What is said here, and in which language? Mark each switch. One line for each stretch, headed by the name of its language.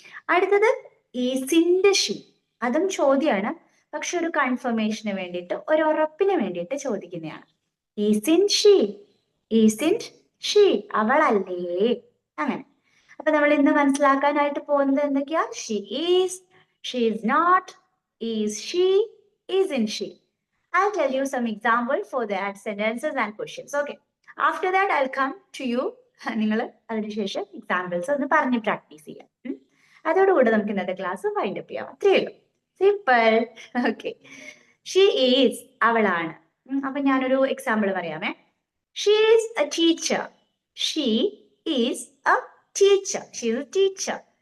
Malayalam: അടുത്തത്
English: isn't she,
Malayalam: അതും ചോദ്യമാണ്, പക്ഷെ ഒരു കൺഫർമേഷന് വേണ്ടിയിട്ട്, ഒരു ഉറപ്പിന് വേണ്ടിയിട്ട് ചോദിക്കുന്നതാണ്.
English: isn't she, isn't she,
Malayalam: അവളല്ലേ? അങ്ങനെ. അപ്പൊ നമ്മൾ ഇന്ന് മനസ്സിലാക്കാനായിട്ട് പോകുന്നത് എന്തൊക്കെയാ?
English: She is, she is not, is she, isn't she. I'll tell you some example for that sentences and questions. Okay. After that, I'll come to you.
Malayalam: നിങ്ങൾ അതിനുശേഷം എക്സാമ്പിൾസ് ഒന്ന് പറഞ്ഞ് പ്രാക്ടീസ് ചെയ്യാം. അതോടുകൂടെ നമുക്ക് ഇന്നത്തെ ക്ലാസ് വൈൻഡ് അപ്പ് ചെയ്യാം. അത്രയേ ഉള്ളൂ, സിമ്പിൾ. ഓക്കെ,
English: she is,
Malayalam: അവളാണ്. അപ്പൊ ഞാനൊരു example പറയാമേ.
English: She is a teacher. She is a teacher. She is a teacher.